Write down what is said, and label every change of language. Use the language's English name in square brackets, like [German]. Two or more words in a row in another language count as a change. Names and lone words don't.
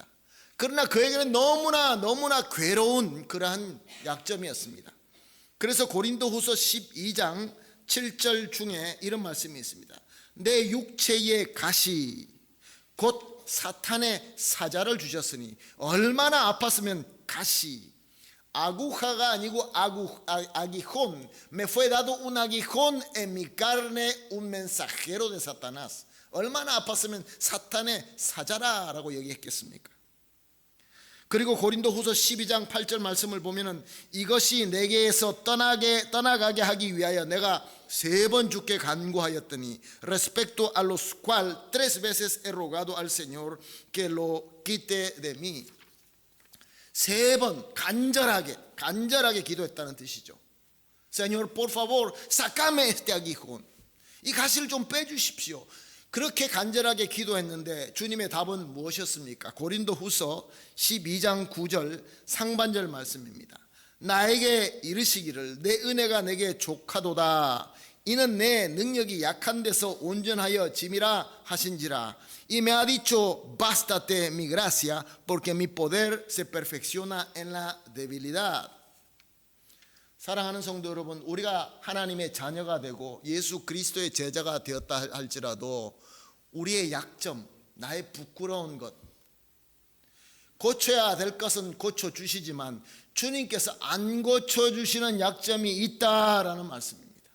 [Korean] 그러나 그에게는 너무나 괴로운 그러한 약점이었습니다. 그래서 고린도후서 12장 7절 중에 이런 말씀이 있습니다. 내 육체의 가시 곧 사탄의 사자를 주셨으니 얼마나 아팠으면 가시, [Spanish] aguja가 아니고 aguijón, me fue dado un aguijón en mi carne, un mensajero de Satanás. [Korean] 얼마나 아팠으면 사탄의 사자라라고 얘기했겠습니까? 그리고 고린도후서 12장 8절 말씀을 보면은 이것이 내게에서 떠나가게 하기 위하여 내가 3번 주께 간구하였더니 [Spanish] respecto a los cuales 3 veces he rogado al Señor que lo quite de mí. [Korean] 3번 간절하게 기도했다는 뜻이죠. [Spanish] Señor, por favor, sácame este aguijón. [Korean] 이 가시를 좀 빼주십시오. 그렇게 간절하게 기도했는데 주님의 답은 무엇이었습니까? 고린도후서 12장 9절 상반절 말씀입니다. 나에게 이르시기를 내 은혜가 내게 족하도다. 이는 내 능력이 약한 데서 온전하여 짐이라 하신지라. [Spanish] Y me ha dicho, bástate mi gracia, porque mi poder se perfecciona en la debilidad. [Korean] 사랑하는 성도 여러분, 우리가 하나님의 자녀가 되고 예수 그리스도의 제자가 되었다 할지라도 우리의 약점, 나의 부끄러운 것, 고쳐야 될 것은 고쳐주시지만 주님께서 안 고쳐주시는 약점이 있다라는 말씀입니다.